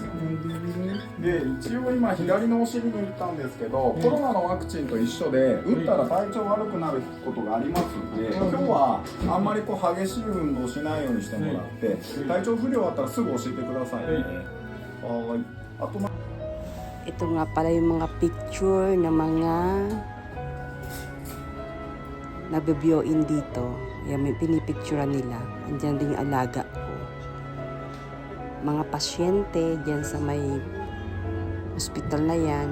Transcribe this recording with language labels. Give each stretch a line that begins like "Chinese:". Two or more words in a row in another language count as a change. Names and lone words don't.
Japanese: で、一応今左のお尻抜いたんですけど、コロナのワクチンと一緒で打ったら体調悪くなることがありますんで、今日はあんまりこう激しい運動しないようにしてもらって、体調不良あったらすぐ教えてくださいね。はい。あと
Filipino: Ito nga pala yung mga picture ng mga nabibioin dito. Yan, may pinipicturean nila. Andiyan din yung alaga ko. Mga pasyente dyan sa may hospital na yan.